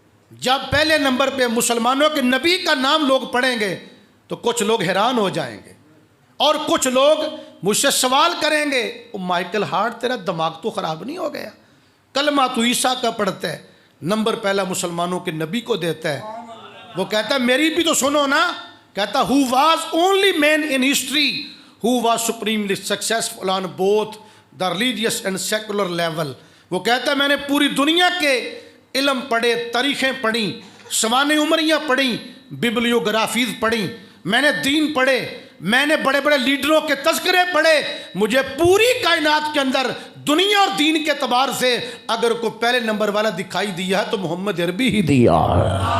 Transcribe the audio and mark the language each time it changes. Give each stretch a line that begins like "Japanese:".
Urdu: جب پہلے نمبر پہ مسلمانوں کے نبی کا نام لوگ پڑھیں گے تو کچھ لوگ حیران ہو جائیں گے اور کچھ لوگ مجھ سے سوال کریں گے مائیکل ہارٹ تیرا دماغ تو خراب نہیں ہو گیا؟ کلمہ تو عیسیٰ کا پڑھتا ہے، نمبر پہلا مسلمانوں کے نبی کو دیتا ہے. وہ کہتا ہے میری بھی تو سنو نا، کہتا
English: who was only man in history who was supremely successful on both the religious and secular level.
Urdu: وہ کہتا ہے میں نے پوری دنیا کے علم پڑھے، تاریخیں پڑھیں، سوانح عمریاں پڑھیں، ببلیوگرافیز پڑھیں، میں نے دین پڑھے، میں نے بڑے بڑے لیڈروں کے تذکرے پڑھے، مجھے پوری کائنات کے اندر دنیا اور دین کے اعتبار سے اگر کوئی پہلے نمبر والا دکھائی دیا ہے تو محمد عربی ہی دیا ہے۔